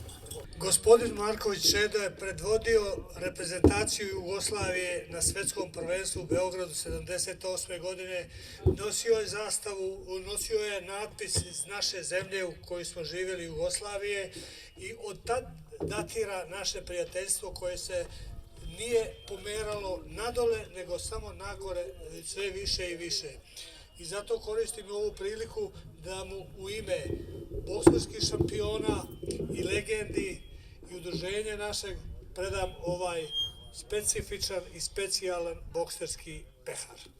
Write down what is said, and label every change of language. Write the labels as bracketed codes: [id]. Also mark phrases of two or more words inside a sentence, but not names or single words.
[sr] Господин Марковиќ Чедо е предводио репрезентацију Југославије на светском првенству у Белграду 78 године. Носио е заставу, носио е надпис из наше земље у кој смо живели Југославије и од тад датира наше пријателjство кое се nije pomeralo nadole, nego samo nagore sve više i više. I zato koristim ovu priliku da mu u ime bokserskih šampiona i legendi i udruženja našeg predam ovaj specifičan i specijalan bokserski pehar.